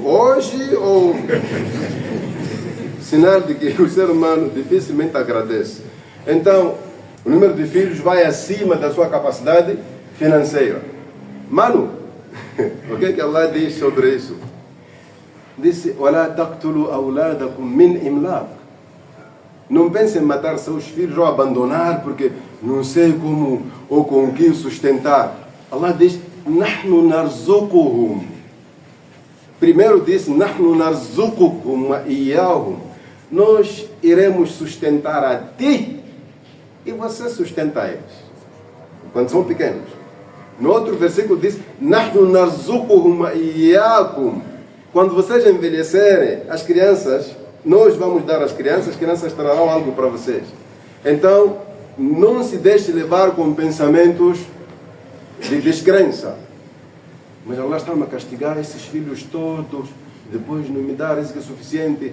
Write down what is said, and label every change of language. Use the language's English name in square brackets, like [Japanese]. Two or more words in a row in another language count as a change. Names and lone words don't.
[Portuguese] Hoje ou... Sinal de que o ser humano dificilmente agradece. Então, o número de filhos vai acima da sua capacidade financeira. Mano, o que Allah diz sobre isso? Disse, [Arabic] وَلَا تَقْتُلُوا أَوْلَادَكُمْ مِنْ إِمْلَاقٍ. [Portuguese] Não pense em matar seus filhos ou abandonar porque não sei como ou com que sustentar. Allah diz, [Arabic] نَحْنُ نَرْزُقُهُمْ. [Portuguese] Primeiro disse, [Arabic] نَحْنُ نَرْزُقُكُمْ وَإِيَّاهُمْ. [Portuguese] Nós iremos sustentar a ti e você sustenta eles. Quando são pequenos. No outro versículo diz, [Arabic] نَحْنُ نَرْزُقُهُمْ وَإِيَّاكُمْ. [Portuguese] Quando vocês envelhecerem, as crianças... Nós vamos dar às crianças, as crianças trarão algo para vocês. Então, não se deixe levar com pensamentos de descrença. Mas Allah está-me a castigar esses filhos todos, depois não me dá risco suficiente.